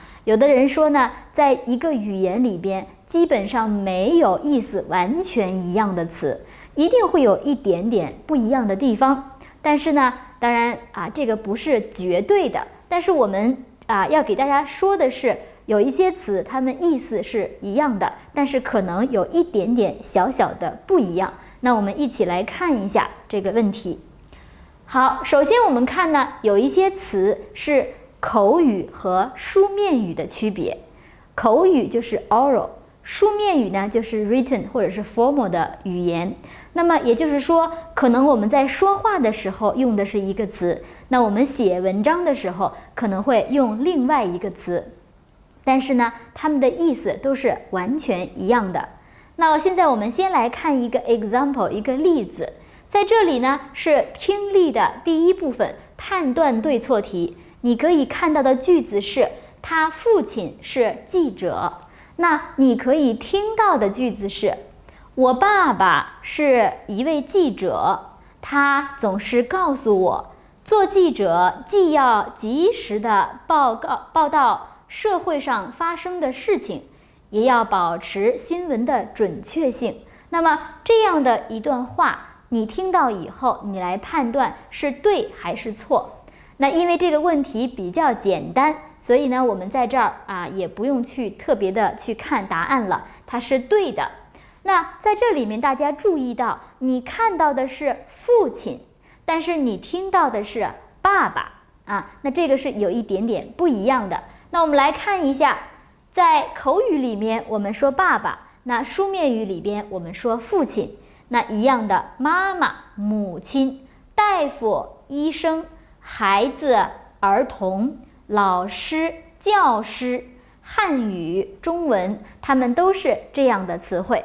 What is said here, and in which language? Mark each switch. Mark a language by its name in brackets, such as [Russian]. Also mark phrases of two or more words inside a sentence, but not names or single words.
[Chinese] 有的人說呢，在一個語言裡邊，基本上沒有意思完全一樣的詞，一定會有一點點不一樣的地方。但是呢，當然啊，這個不是絕對的。但是我們要給大家說的是，有一些詞它們意思是一樣的，但是可能有一點點小小的不一樣。那我们一起來看一下這個問題。好，首先我們看呢，有一些詞是口語和書面語的區別。口語就是 oral， 書面語呢就是 written 或者是 formal 的語言。那麼也就是說，可能我們在說話的時候用的是一個詞，那我們寫文章的時候可能會用另外一個詞，但是呢，它們的意思都是完全一樣的。那現在我們先來看一個 example， 一個例子。在這裡呢，是聽力的第一部分，判斷對錯題。你可以看到的句子是，他父親是記者。那你可以聽到的句子是，我爸爸是一位記者，他總是告訴我，做記者既要及時的報道社會上發生的事情，也要保持新聞的準確性。那麼這樣的一段話，你聽到以後，你來判斷是對還是錯。那因為這個問題比較簡單，所以呢，我們在這兒也不用去特別的去看答案了，它是對的。那在這裡面，大家注意到，你看到的是父親，但是你聽到的是爸爸啊，那這個是有一點點不一樣的。那我們來看一下，在口語裡面我們說爸爸，那書面語裡邊我們說父親。那一樣的，媽媽、母親、大夫、醫生、孩子、兒童、老師、教師、漢語、中文，它們都是這樣的詞彙。